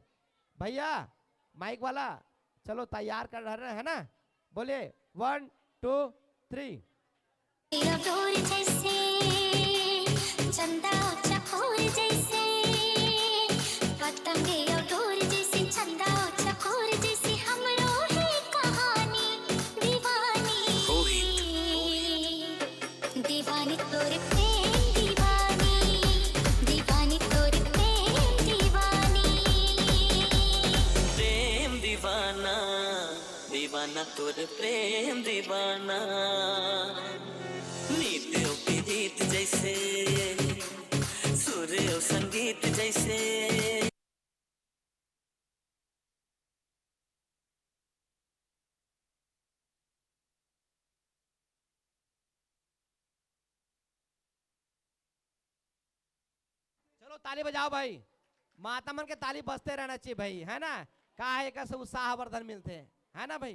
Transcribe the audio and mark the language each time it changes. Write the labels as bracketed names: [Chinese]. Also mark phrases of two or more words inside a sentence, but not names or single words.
[Hindi] भैया माइक वाला चलो तैयार कर रहे हैं ना, बोलिए 1 2 3। डोर जैसे चंदा चकोर जैसे पतंगे डोर जैसे चंदा चकोर जैसे हमरो है कहानी दीवानी दीवानी तोरे प्रेम दीवानी दीवानी तोरे प्रेम दीवानी प्रेम दीवाना दीवाना तोरे प्रेम दीवाना नीतियों की रीत जैसे सूर्य और संगीत जैसे। चलो ताली बजाओ भाई, माता मन के ताली बजते रहना चाहिए भाई है ना, काहे का से उत्साह वर्धन मिलते हैं है ना भाई।